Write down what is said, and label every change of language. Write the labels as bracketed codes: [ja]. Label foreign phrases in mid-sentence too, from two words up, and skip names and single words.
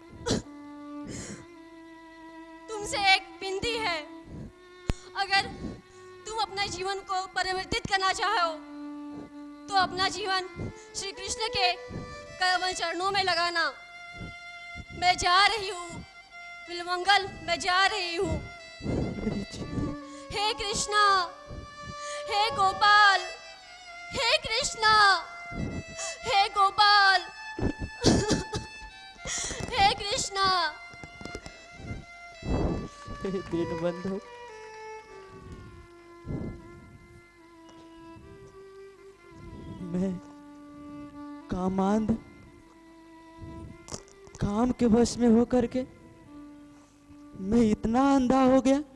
[hi] तुमसे एक विनती है, अगर तुम अपने जीवन को परिवर्तित करना चाहो तो अपना जीवन श्री कृष्ण के कमल चरणों में लगाना। मैं जा रही हूँ विलमंगल, मैं जा रही हूँ। हे कृष्णा, हे गोपाल, हे कृष्णा, हे गोपाल, हे कृष्णा। हे दीनबंधु, मैं काम के वश में होकर के मैं इतना अंधा हो गया